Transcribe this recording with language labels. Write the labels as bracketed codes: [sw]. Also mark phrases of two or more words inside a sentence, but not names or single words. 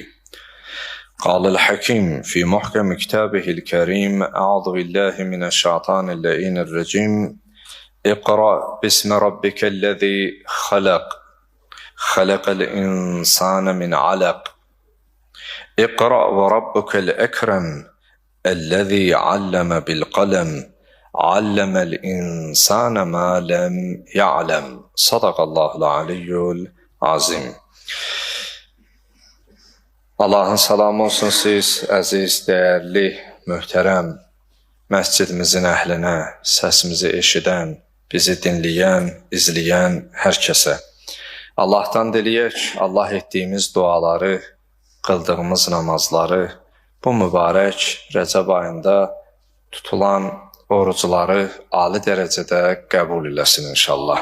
[ar] قال الحكيم في محكم كتابه الكريم أعوذ بالله من الشيطان اللعين الرجيم اقرأ باسم ربك الذي خلق الإنسان من علق اقرأ وربك الأكرم الذي علم بالقلم علم الإنسان ما لم يعلم. صدق الله العلي العظيم. [az] Allahın salamı olsun siz, əziz, dəyərli, möhtərəm məscidimizin əhlinə, səsimizi eşidən, bizi dinləyən, izləyən hər kəsə. Allahdan diləyək, Allah etdiyimiz duaları, qıldığımız namazları bu mübarək Rəcəb ayında tutulan orucları ali dərəcədə qəbul eləsin inşallah.